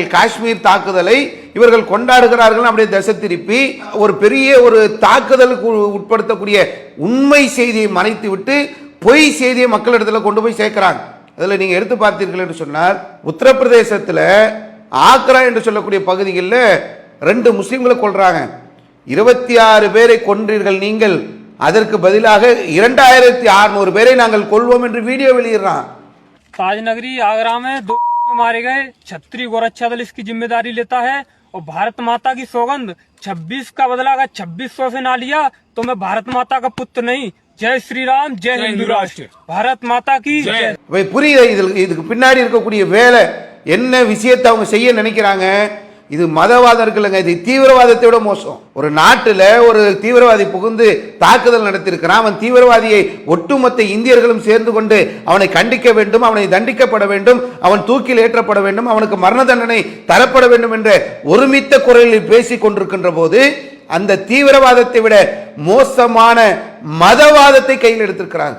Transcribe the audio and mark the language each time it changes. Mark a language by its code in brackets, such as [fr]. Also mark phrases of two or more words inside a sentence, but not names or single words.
[ta] காஷ்மீர் தாக்குதலை இவர்கள் கொண்டாடுகிறார்கள். அப்படியே திசை திருப்பி ஒரு பெரிய ஒரு தாக்குதலுக்கு உட்படுத்தக்கூடிய உண்மை செய்தியை மறைத்து விட்டு பொய் செய்தியை மக்களிடத்தில் கொண்டு போய் சேர்க்கிறாங்க. அதில் நீங்கள் எடுத்து பார்த்தீர்கள் என்று சொன்னால், உத்தரப்பிரதேசத்தில் ஆக்ரா என்று சொல்லக்கூடிய பகுதிகளில் 2 முஸ்லீம்களை கொல்றாங்க. 26 பேரை கொன்றீர்கள் நீங்கள், அதற்கு பதிலாக 2600 பேரை நாங்கள் கொல்வோம் என்று வீடியோ வெளியிடுறான். [hi] ताजनगरी आगरा में 2 मारे गए। छत्री गोरक्षा दल इसकी जिम्मेदारी लेता है और भारत माता की सौगंध 26 का बदला अगर 2600 से ना लिया तो मैं भारत माता का पुत्र नहीं। जय श्री राम, जय हिंदू राष्ट्र, भारत माता की जय। [ta] புரியுது இதுக்கு பின்னாடி இருக்கக்கூடிய வேலை என்ன விஷயத்தை அவங்க செய்ய நினைக்கிறாங்க? இது மதவாதம் இருக்குல்லங்க, இது தீவிரவாதத்தை விட மோசம். ஒரு நாட்டில் ஒரு தீவிரவாதி புகுந்து தாக்குதல் நடத்தியிருக்கிறான். அவன் தீவிரவாதியை ஒட்டுமொத்த இந்தியர்களும் சேர்ந்து கொண்டு அவனை கண்டிக்க வேண்டும், அவனை தண்டிக்கப்பட வேண்டும், அவன் தூக்கில் ஏற்றப்பட வேண்டும், அவனுக்கு மரண தண்டனை தரப்பட வேண்டும் என்ற ஒருமித்த குரலில் பேசிக் கொண்டிருக்கின்ற போது அந்த தீவிரவாதத்தை விட மோசமான மதவாதத்தை கையில் எடுத்திருக்கிறார்கள்.